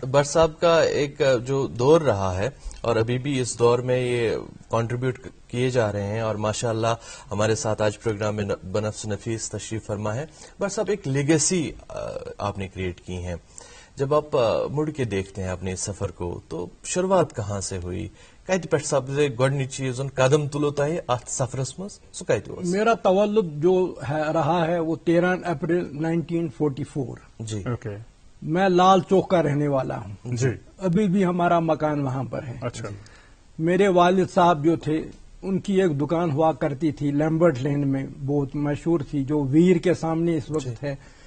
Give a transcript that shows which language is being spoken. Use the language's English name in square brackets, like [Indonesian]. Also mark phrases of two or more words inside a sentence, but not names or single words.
[Urdu] بٹ صاحب کا ایک جو دور رہا ہے اور ابھی بھی اس دور میں یہ کنٹریبیوٹ کیے جا رہے ہیں اور ماشاءاللہ ہمارے ساتھ آج پروگرام میں بنفس نفیس تشریف فرما ہے. بٹ صاحب ایک لیگیسی آپ نے کریٹ کی ہیں. جب آپ مڑ کے دیکھتے ہیں اپنے سفر کو تو شروعات کہاں سے ہوئی؟ [Kashmiri] کت پہ سب سے گۄڈنِچ چیز قدم تلو تہ ات سفرس مز سہ کت اوس؟ [Urdu] میرا تولد جو رہا ہے وہ 13 اپریل 1944. جی اوکے. میں لال چوک کا رہنے والا ہوں. جی. ابھی بھی ہمارا مکان وہاں پر ہے. اچھا. میرے والد صاحب جو تھے ان کی ایک دکان ہوا کرتی تھی لیمبرٹ لینڈ میں، بہت مشہور تھی، جو ویر کے سامنے اس وقت ہے.